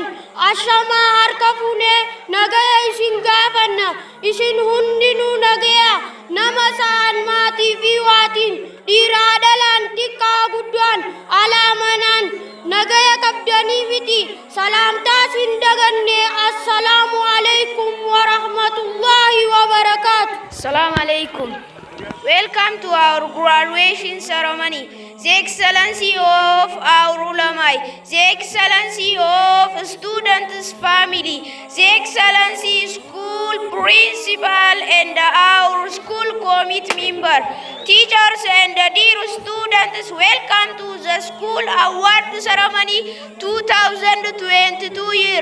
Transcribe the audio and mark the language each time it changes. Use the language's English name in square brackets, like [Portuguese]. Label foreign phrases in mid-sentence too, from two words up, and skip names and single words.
[Oromo] Ashamaa harka fuunee nagaya isin gaafanna. Isin hundinuu nagaya nama sa'an maatii fi waatiin dhiiraa dhalaan xiqqaa guddaan alaa manaan nagaya qabdanii miti. Salaamtaa sin daganne. [Arabic] السلام عليكم ورحمة الله وبركاته. السلام عليكم. [English] Welcome to our graduation ceremony. The Excellency of our ulama, the Excellency of students' family, the Excellency school principal and our school committee member, teachers and dear students, welcome to the school award ceremony 2022 year.